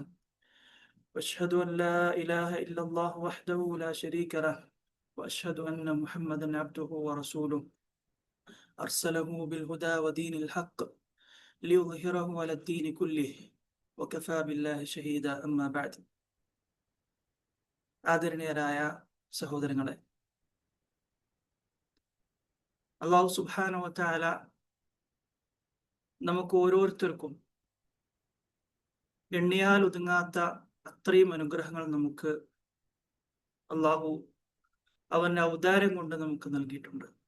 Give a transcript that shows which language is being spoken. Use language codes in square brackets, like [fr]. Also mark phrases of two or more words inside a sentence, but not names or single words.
[ar] وأشهد أن لا إله إلا الله وحده لا شريك له وأشهد أن محمدا عبده ورسوله أرسله بالهدى ودين الحق ليظهره على الدين كله وكفى بالله شهيدا. أما بعد. [ml] ആദരണീയരായ സഹോദരങ്ങളെ, [ar] الله سبحانه وتعالى [ml] നമുക്ക് ഓരോരുത്തർക്കും എണ്ണിയാൽ ഒതുങ്ങാത്ത അത്രയും അനുഗ്രഹങ്ങൾ നമുക്ക് അല്ലാഹു അവന്റെ ഔദാര്യം കൊണ്ട് നമുക്ക് നൽകിയിട്ടുണ്ട്.